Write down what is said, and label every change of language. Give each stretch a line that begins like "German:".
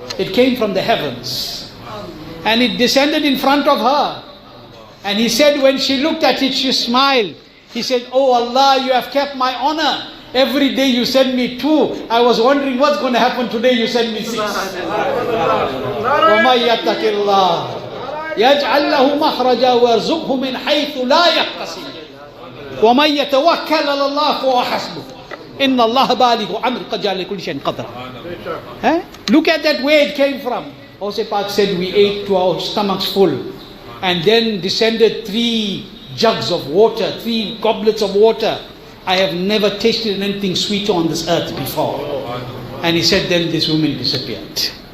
English: It came from the heavens. And it descended in front of her. And he said when she looked at it, she smiled. He said, oh Allah, you have kept my honor. Every day you send me 2. I was wondering what's going to happen today. You send me 6.
Arabic: وَمَا يَتَّقِ اللَّهِ يجعل له مخرجا ويرزقه من حيث لا يحتسب ومن يتوكل على الله فهو حسبه إن الله بالغ أمره قد جعل لكل شيء قدرا.
English: Look at that where it came from. Ghaus Paak said we ate to our stomachs full and then descended 3 jugs of water, 3 goblets of water. I have never tasted anything sweeter on this earth before. And he said then this woman disappeared.